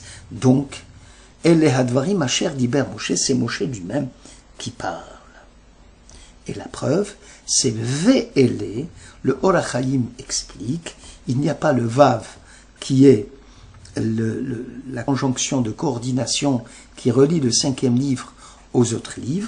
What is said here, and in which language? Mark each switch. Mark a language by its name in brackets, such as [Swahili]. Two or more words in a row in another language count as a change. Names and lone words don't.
[French] Donc, [Hebrew] אלה הדברים אשר דבר משה, [French] c'est Moshe lui-même qui parle. Et la preuve, c'est Ve'ele, le Or HaChaim explique, il n'y a pas le Vav qui est la conjonction de coordination qui relie le 5e livre aux autres livres.